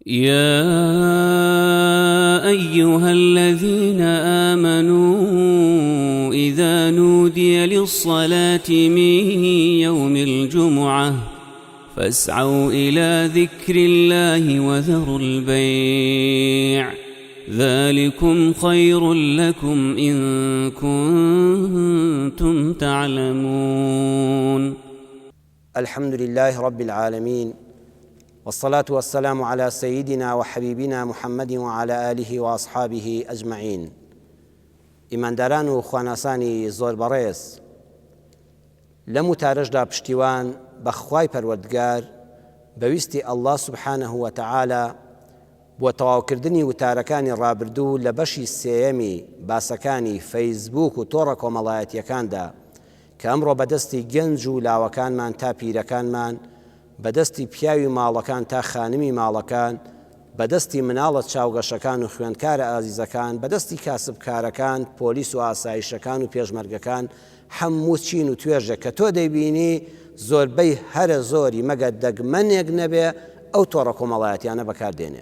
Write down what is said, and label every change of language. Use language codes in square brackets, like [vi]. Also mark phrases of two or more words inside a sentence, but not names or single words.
[ar] يا أيها الذين آمنوا إذا نودي للصلاة من يوم الجمعة فاسعوا إلى ذكر الله وذروا البيع ذلكم خير لكم إن كنتم تعلمون. الحمد لله رب العالمين، والصلاة والسلام على سيدنا وحبيبنا محمد وعلى آله وأصحابه أجمعين. [ckb] ئیمانداران و خواناسانی زۆر بەڕێز، لەم وتارەشدا پشتیوان بە خوای پەروەردگار بەویستی ئەڵڵا [ar] سوبحانەه وتەعالا [ckb] بۆ تەواوکردنی وتارەکانی ڕابردوو لە بەشی سێیەمی باسەکانی فەیسبووک و تۆڕە کۆمەڵایەتیەکاندا کە ئەمڕۆ بەدەستی گەنج و لاوەکانمان تا پیرەکانمان، بەدەستی پیاوی ماڵەکان تا خانمی ماڵەکان، بەدەستی مناڵە چاوگەشەکان و خوێندکارە ئازیزەکان، بەدەستی کاسبکارەکان، پۆلیس و ئاسایشەکان و پێشمەرگەکان، هەموو چین و توێژێک کە تۆ دەیبینی زۆربەی هەرە زۆری مەگە دەگمەنێک نەبێ ئەو تۆڕە کۆمەڵایەتیانە بەکاردێنێ.